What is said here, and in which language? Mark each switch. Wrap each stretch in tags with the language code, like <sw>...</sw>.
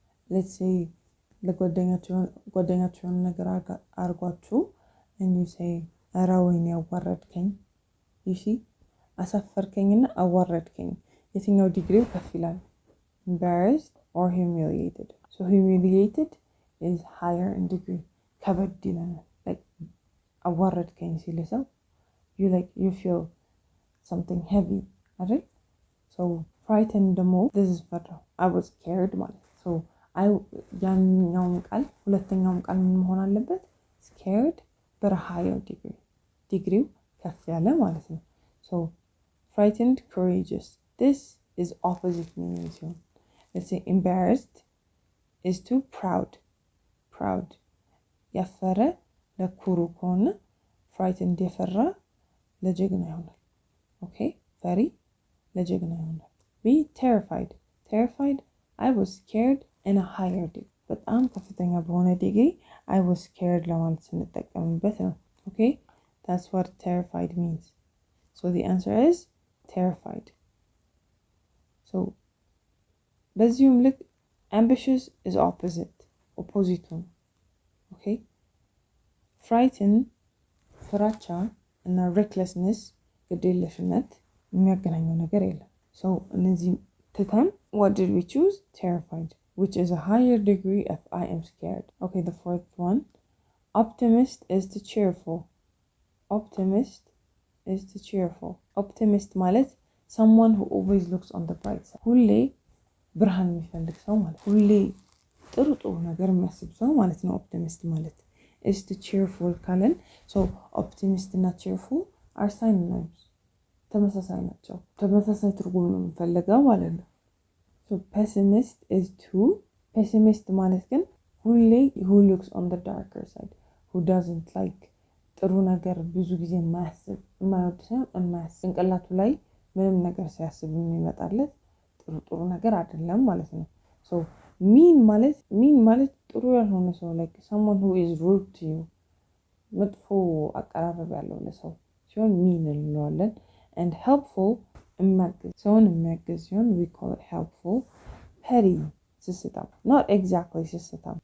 <en>Let's say</en> <am>ለጓደኛችሁን ነገር አርጓችሁ</am> <en>and you say</en> <am>ኧረ ወይኔ አዋረድከኝ።</am> <en>you see</en> <am>አሳፈርከኝና አዋረድከኝ የትኛው ዲግሪው ከፍ ይላል?</am> <en>embarrassed or humiliated? So humiliated is higher in degree.</en> <am>ከበድ ይላል። like አዋረድከኝ ሲል ሰው</am> <en>you feel something heavy</en> <am>አይደል?</am> <en>so frightened</en> <am>ደግሞ</am> <en>this is better. I was scared</en> <am>ማለት so ያኛውም ቃል ሁለተኛውም ቃል ምን መሆን አለበት?</am> <en>scared but a higher degree.</en> <am>ዲግሪው ከፍ ያለ ማለት ነው።</am> <en>so frightened, courageous. This is opposite meaning</en> <am>ሲሆን</am> <en>let's say embarrassed is to proud.</en> <am>proud ያፈረ ለኩሩ ከሆነ frightened የፈራ ለጀግና ይሆናል። okay? ፈሪ ለጀግና ይሆናል።</am> <en>be terrified. terrified I was scared in a higher degree.</en> <am>በጣም ከፍተኛ በሆነ ዲግሪ</am> <en>I was scared</en> <am>ለማለት ስንጠቀምበት ነው። okay?</am> <en>That's what terrified means. So the answer is terrified. So</en> <am>በዚሁም ልክ</am> <en>ambitious is opposite one. okay?</en> <am>frighten ፍራቻ እና recklessness ግዴለሽነት የሚያገናኘው ነገር የለም። so እነዚህ ትተን</am> <en>what did we choose? terrified, which is a higher degree of I am scared. okay, the fourth one, optimist is to cheerful. optimist is to cheerful. optimist ማለት someone who always looks on the bright side.</en> <am>ሁሌ ብርሃን የሚፈልግ ሰው ማለት ሁሌ ጥሩ ነገር የሚያስብ ሰው ማለት ነው። optimist ማለት</am> <en>is to cheerful</en> <am>ካለን so optimist እና cheerful</am> <en>are synonyms.</en> <am>ተመሳሳይ ናቸው። ተመሳሳይ ትርጉም ነው የምንፈልገው ማለት ነው።</am> <en>so pessimist is to pessimist</en> <am>ማለት ግን ሁሌ</am> <en>who looks on the darker side, who doesn't like</en> <am>ጥሩ ነገር ብዙ ጊዜ የማያስብ የማይወድ ሳይሆን የማያስብ ጭንቅላቱ ላይ ምንም ነገር ሲያስብ የሚመጣለት ጥሩ ነገር አይደለም ማለት ነው። so mean ማለት ጥሩ ያልሆነ ሰው</am> <en>like someone who is rude to you,</en> <am>መጥፎ አቀራረብ ያለው ለሰው ሲሆን</am> <en>mean</en> <am>እንለዋለን።</am> <en>and helpful</en> <am>ሰውን የሚያግዝ ሲሆን</am> <en>we call it helpful. petty ስስታም, not exactly ስስታም.</en>